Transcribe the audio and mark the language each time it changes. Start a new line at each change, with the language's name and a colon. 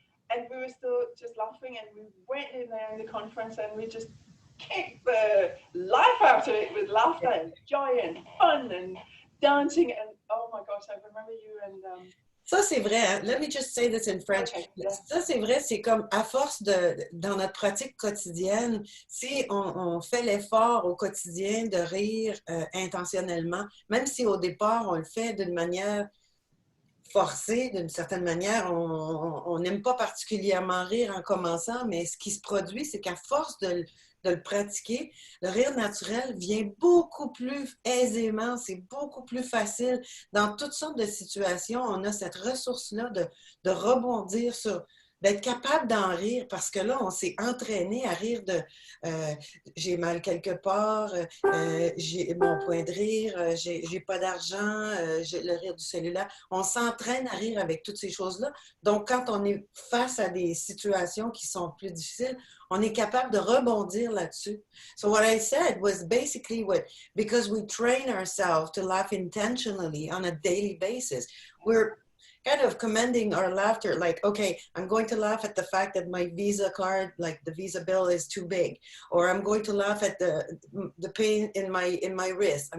English: And we were still just laughing, and we went in there in the conference and we just kicked the life out of it with laughter and joy and fun and dancing. And oh my gosh, I remember you and...
French: Ça, c'est vrai. Hein?
English: Let me just say this in French. Okay, yeah.
French: Ça, c'est vrai. C'est comme à force dans notre pratique quotidienne, si on fait l'effort au quotidien de rire intentionnellement, même si au départ, on le fait d'une manière forcée, d'une certaine manière, on n'aime pas particulièrement rire en commençant, mais ce qui se produit, c'est qu'à force de le pratiquer, le rire naturel vient beaucoup plus aisément, c'est beaucoup plus facile. Dans toutes sortes de situations, on a cette ressource-là de rebondir sur, d'être capable d'en rire, parce que là, on s'est entraîné à rire de j'ai mal quelque part, j'ai mon point de rire, j'ai pas d'argent, j'ai le rire du cellulaire. On s'entraîne à rire avec toutes ces choses-là. Donc, quand on est face à des situations qui sont plus difficiles, on est capable de rebondir là-dessus.
English: So what I said was basically because we train ourselves to laugh intentionally on a daily basis, we're kind of commending our laughter, like, okay, I'm going to laugh at the fact that my Visa card, like the Visa bill is too big, or I'm going to laugh at the pain in my wrist.